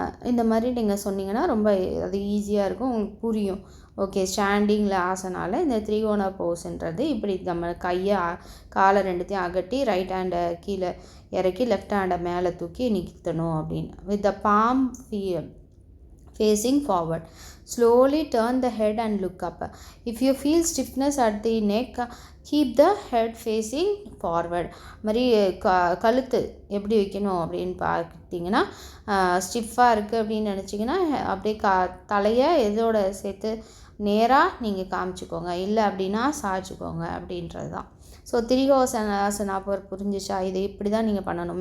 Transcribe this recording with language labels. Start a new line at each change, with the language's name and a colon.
Tamil: இந்த மாதிரி நீங்கள் சொன்னீங்கன்னா ரொம்ப அது ஈஸியாக இருக்கும், உங்களுக்கு புரியும். ஓகே. ஸ்டாண்டிங்கில் ஆசனால இந்த திரிகோண போஸ்ன்றது இப்படி நம்ம காலை ரெண்டுத்தையும் அகட்டி ரைட் ஹேண்டை கீழே இறக்கி லெஃப்ட் ஹேண்டை மேலே தூக்கி நிறுத்தணும் அப்படின்னு.
English: With the palm facing forward. Slowly turn the head and look up. If you feel stiffness at the neck, keep the head facing forward.
Tamil: மாதிரி கழுத்து எப்படி வைக்கணும் அப்படின்னு பார்த்தீங்கன்னா, ஸ்டிஃபாக இருக்குது அப்படின்னு நினச்சிங்கன்னா அப்படியே தலையை எதோட சேர்த்து நேராக நீங்கள் காமிச்சிக்கோங்க, இல்லை அப்படின்னா சாய்ச்சிக்கோங்க அப்படின்றது தான். ஸோ திரிகோணாசனா புரிஞ்சிச்சா? இது இப்படி தான் நீங்கள் பண்ணணும்.